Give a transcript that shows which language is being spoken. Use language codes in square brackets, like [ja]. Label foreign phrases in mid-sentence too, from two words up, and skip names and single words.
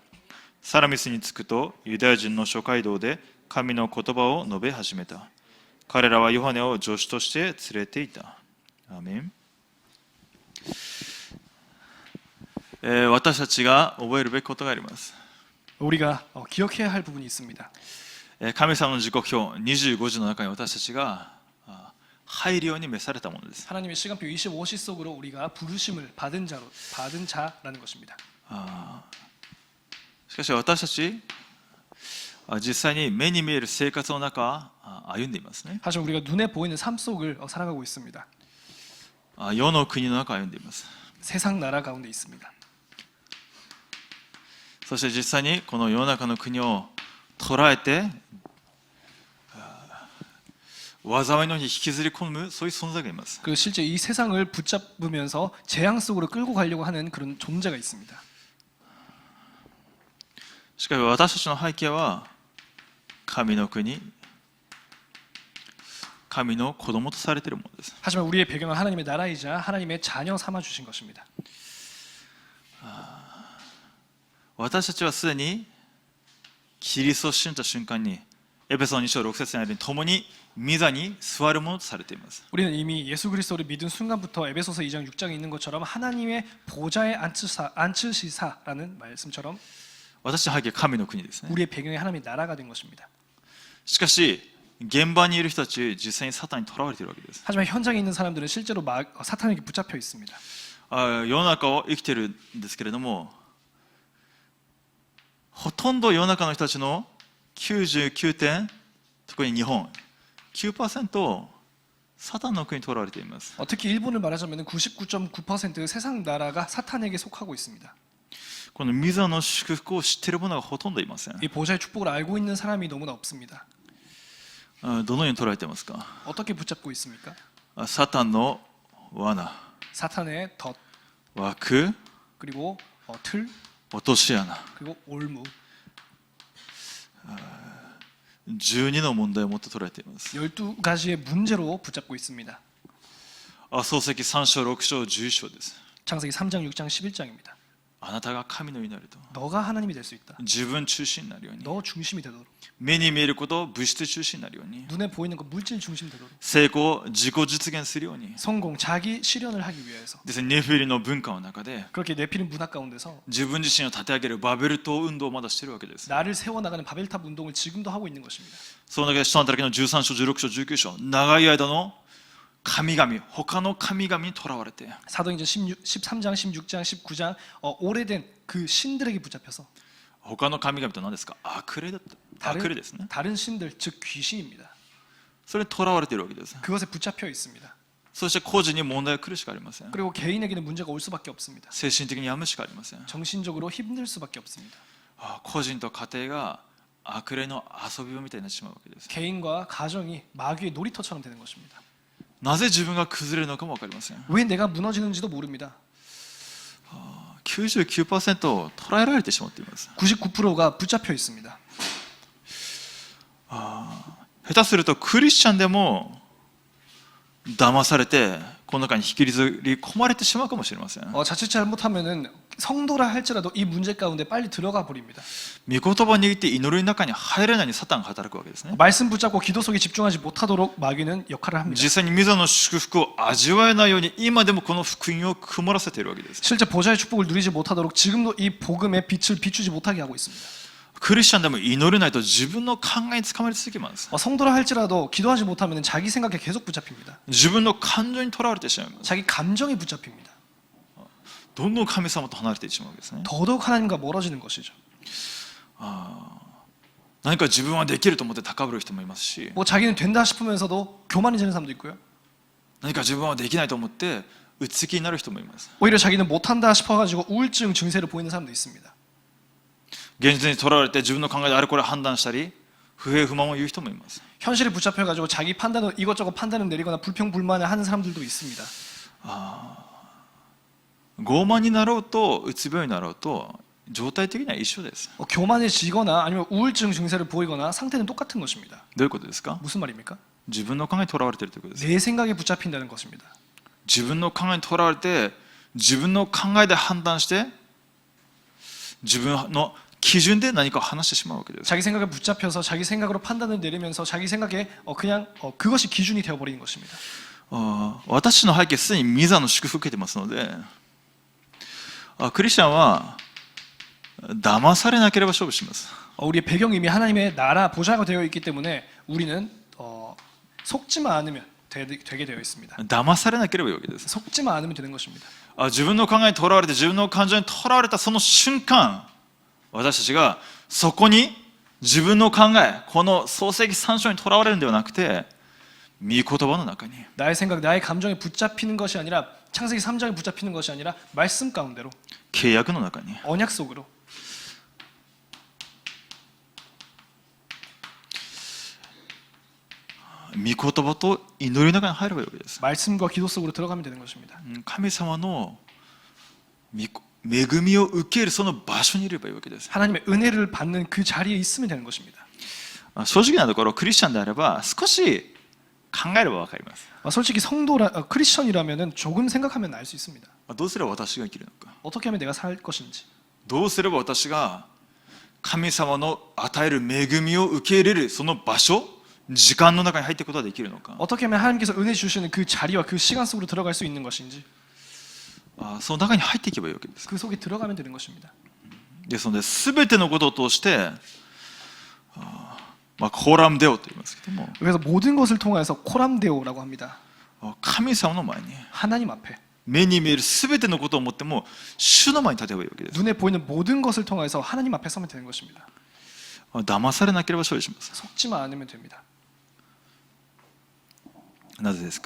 [ja] サラミスに着くとユダヤ人の諸街道で神の言葉を述べ始めた。彼らはヨハネを助手として連れていた。アーメン。私たちが覚えるべきことがあります。 [ko] 우리가 기억해야 할 부분이 있습니다. [ja] 神様の時刻表25時の中に私たちが入るように召されたものです。 [ko] 하나님의 시간표 25시 속으로 우리가 부르심을 받은 자라는 것입니다. [ja] しかし私たち実際に目に見える生活の中歩んでいますね。 [ko] 사실 우리가 눈에 보이는 삶 속을 살아가고 있습니다. [ja] 世の国の中歩んでいます。 [ko] 세상 나라 가운데 있습니다. [ja] そして実際にこの世の中の国を捉えて災いのように引きずり込むそういう存在がいます。 [ko] 그 실제 이 세상을 붙잡으면서 재앙 속으로 끌고 가려고 하는 그런 존재가 있습니다. [ja] しかし私たちの背景は神の国、神の子供とされているものです。 [ko] 하지만 우리의 배경은 하나님의 나라이자 하나님의 자녀 삼아 주신 것입니다. [ja] 私たちはすでにキリストを信じた瞬間にエペソ2章6節にあるように共に御座に座るものとされています。 [ko] 우리는 이미 예수 그리스도를 믿은 순간부터 에베소서 2장 6장에 있는 것처럼 하나님의 보좌에 앉으시사라는 말씀처럼 [ja] 私たちの背景は神の国ですね。 [ko] 우리의 배경이 하나님의 나라가 된 것입니다. [ja] しかし現場にいる人たち実際にサタンにとらわれているわけです。 [ko] 하지만 현장에 있는 사람들은 실제로 사탄에게 붙잡혀 있습니다. [ja] 世の中を生きているんですけれども、ほとんど世の中の人たちの99点、特に日本 9% サタンの国にとらわれています。 [ko] 특히 일본을 말하자면 99.9% 세상 나라가 사탄에게 속하고 있습니다. [ja] この御座の祝福を知っている者がほとんどいません。 [ko] 이 보좌의 축복을 알고 있는 사람이 너무나 없습니다. [ja] どのように捉えていますか。 [ko] 어떻게 붙잡고 있습니까? [ja] サタンの罠、 [ko] 사탄의 덫, [ja] 枠、 [ko] 그리고 틀, [ja] 落とし穴、 [ko] 그리고 올무, [ja] 12 の問題をもって捉えています。 [ko] 12가지의 문제로 붙잡고 있습니다. [ja] 創世記3章6章11章です。 [ko] 창세기 3장, 6장, 11장입니다. [ja] あなたが神のようになると、 [ko] 너가 하나님이 될 수 있다. [ja] 自分中心になるように、 [ko] 너 중심이 되도록. [ja] 目に見えることを物質中心になるように、 [ko] 눈에 보이는 것 물질 중심 되도록. [ja] 成功、自己実現するように [ko] 성공, 자기 실현을 하기 위해서. [ja] ですね。ネフィリの文化の中で [ko] 그렇게 네피림 문화 가운데서 [ja] 自分自身を立て上げるバベル島運動をまだしているわけです。 [ko] 나를 세워나가는 바벨탑 운동을 지금도 하고 있는 것입니다. [ja] その中で使徒の働きの13章16章19章、長い間の神々、他の神々にとらわれて、 [ko] 사도행전 13장, 16장, 19장 오래된 그 신들에게 붙잡혀서 [ja] 他の神々と何ですか。悪霊だった。悪霊ですね。 [ko] 다른 신들 즉 귀신입니다. [ja] それにとらわれているわけです。 [ko] 그것에 붙잡혀 있습니다. [ja] そして個人に問題が来るしかありません。 [ko] 그리고 개인에게는 문제가 올 수밖에 없습니다. [ja] 精神的に病むしかありません。 [ko] 정신적으로 힘들 수밖에 없습니다. [ja] 個人と家庭が悪霊の遊び場みたいになってしまうわけです。 [ko] 개인과 가정이 마귀의 놀이터처럼 되는 것입니다. [ja] なぜ自分が崩れるのかも分かりません。 [ko] 왜 내가 무너지는지도 모릅니다. [ja] 99% を捉えられてしまっています。 [ko] 99%가 붙잡혀 있습니다. [ja] 下手するとクリスチャンでも騙されてこの中に引きずり込まれてしまうかもしれません。 [ko] 자칫 잘못하면은 성도라 할지라도 이 문제 가운데 빨리 들어가 버립니다. [ja] 御言葉を握って祈りの中に入れないようにサタンが働くわけですね。 [ko] 말씀 붙잡고 기도 속에 집중하지 못하도록 마귀는 역할을 합니다. [ja] 実際に御座の祝福を味わえないように今でもこの福音を曇らせているわけです。 [ko] 실제 보좌의 축복을 누리지 못하도록 지금도 이 복음의 빛을 비추지 못하게 하고 있습니다. [ja] クリスチャンでも祈れないと自分の考えにつかまり続けます。 [ko] 성도라 할지라도 기도하지 못하면 자기 생각에 계속 붙잡힙니다. [ja] 自分の感情にとらわれてしまいます。 [ko] 자기 감정에 붙잡힙니다. [ja] どんどん神様と離れてしまうわけですね。 [ko] 더더욱 하나님과 멀어지는 것이죠. [ja] 何か自分はできると思って高ぶる人もいますし、 [ko] 뭐 자기는 된다 싶으면서도 교만해지는 사람도 있고요. [ja] 何か自分はできないと思ってうつ気になる人もいます。 [ko] 오히려 자기는 못한다 싶어가지고 우울증 증세를 보이는 사람도 있습니다. [ja] 現実にとらわれて自分の考えであれこれ判断したり不平不満を言う人もいます。 [ko] 현실에 붙잡혀가지고 자기 판단을 이것저것 판단을 내리거나 불평불만을 하는 사람들도 있습니다. [ja] 傲慢になろうとうつ病になろうと状態的には一緒です。 [ko] 교만해지거나 아니면 우울증 증세를 보이거나 상태는 똑같은 것입니다. [ja] どういうことですか？ [ko] 무슨 말입니까? [ja] 自分の考えにとらわれているということです。 [ko] 내 생각에 붙잡힌다는 것입니다. [ja] 自分の考えにとらわれて自分の考えで判断して自分の基準で何かを話してしまうわけです。 [ko] 자기 생각에 붙잡혀서 자기 생각으로 판단을 내리면서 자기 생각에 그냥 그것이 기준이 되어버리는 것입니다. [ja] 私の背景すでに御座の祝福を受けてますので、クリスチャンは騙されなければ勝負します。 [ko] 우리의 배경이 이미 하나님의 나라 보좌가 되어 있기 때문에 우리는 속지만 않으면 되게 되어 있습니다. [ja] 騙されなければいいわけです。 [ko] 속지만 않으면 되는 것입니다. [ja] 自分の考えにとらわれて自分の感情にとらわれたその瞬間、私たちがそこに自分の考え、この創世記3章にとらわれるのではなくて、御言葉の中に [ko] 나의 생각, 나의 감정에 붙잡히는 것이 아니라 창세기 3장에 붙잡히는 것이 아니라 말씀 가운데로 [ja] 契約の中に [ko] 언약 속으로 [ja] 御言葉と祈りの中に入ればいいわけです。 [ko] 말씀과 기도 속으로 들어가면 되는 것입니다. [ja] 神様の恵みを受けるその場所にいればいいわけです。 [ko] 하나님의 은혜를 받는 그 자리에 있으면 되는 것입니다. [ja] 正直なところクリスチャンであれば少し考えれば分かります。 [ko] 솔직히 크리스천이라면은 조금 생각하면 알 수 있습니다. [ja] どうすれば私が生きるのか、 [ko] 어떻게 하면 내가 살 것인지, [ja] どうすれば私が神様の与える恵みを受け入れるその場所、時間の中に入っていくことができるのか、 [ko] 어떻게 하면 하나님께서 은혜 주시는 그 자리와 그 시간 속으로 들어갈 수 있는 것인지, [ja] その中に入っていけばいいわけです。 [ko] 그 속에 들어가면 되는 것입니다. [ja] ですので全てのことを通してコラムデオと言いますけども、 [ko] 그래서 모든 것을 통해서 코람데오라고 합니다. [ja] 神様の前に [ko] 하나님 앞에 [ja] 目に見える全てのことをもっても主の前に立てばいいわけです。 [ko] 눈에 보이는 모든 것을 통해서 하나님 앞에 서면 되는 것입니다. [ja] 騙されなければ勝利します。 [ko] 속지만 않으면 됩니다. [ja] なぜですか？